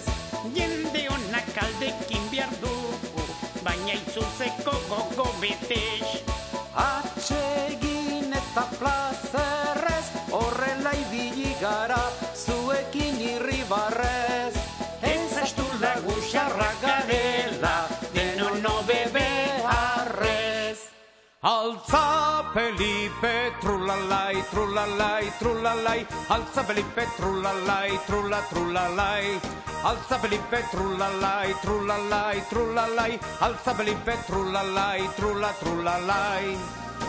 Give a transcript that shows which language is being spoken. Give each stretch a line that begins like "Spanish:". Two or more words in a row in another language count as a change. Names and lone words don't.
Basque: Jende honak alde egin behar dugu, baina itzultzeko gogo betez. Atsegin eta plazerrez, horrela ibili gara, zuekin irribarrez. Ezastu lagun xarrak garela, denon no bebe harrez.
Spanish: Alza Felipe, trulalai, trulalai, trulalai, alza Felipe, trulalai, trulalai, alza Felipe, trulalai, trulalai, trulalai, alza Felipe, trulalai, trulalai.